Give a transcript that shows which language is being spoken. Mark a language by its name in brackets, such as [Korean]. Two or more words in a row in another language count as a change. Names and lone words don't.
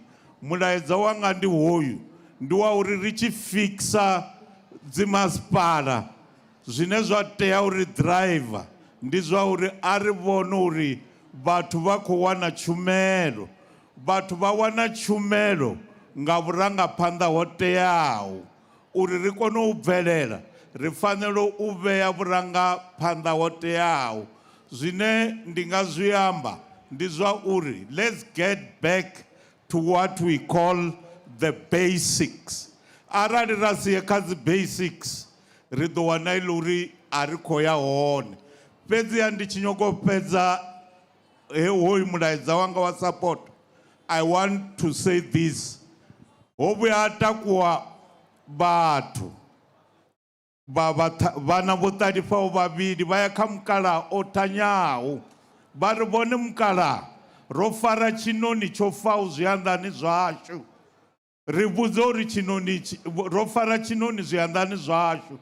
[Venda] Mulaedza wanga ndi hoyu, ndi wa uri ri tshi fixa dzimasipala zwine zwa tea uri driver ndi zwa uri a ri vhone uri vhathu vha khou wana tshumelo. Vhathu vha wana tshumelo nga vhurangaphanḓa ho teaho. Uri ri kone u bvelela ri fanela u vhea vhurangaphanḓa ho teaho. Zwine ndi nga zwi amba ndi zwa uri [English] let's get back to what we call the basics. [Venda] Arali ra siya kha dzi basics ri ḓo wana ile uri a ri khou ya hone. Fhedziha ndi tshi nyago fhedza hoyu mulaedza wanga wa support, [English] I want to say this. [Venda] Ho vhuya ha takuwa vhathu vhana vho ṱalifaho vhavhili vha ya kha mukalaha o thanyaho. Vha ri vhone mukalaha ro fara tshinoni tsho faho zwianḓani zwashu. Ri vhudza uri tshinoni ro fara tshinoni zwianḓani zwashu.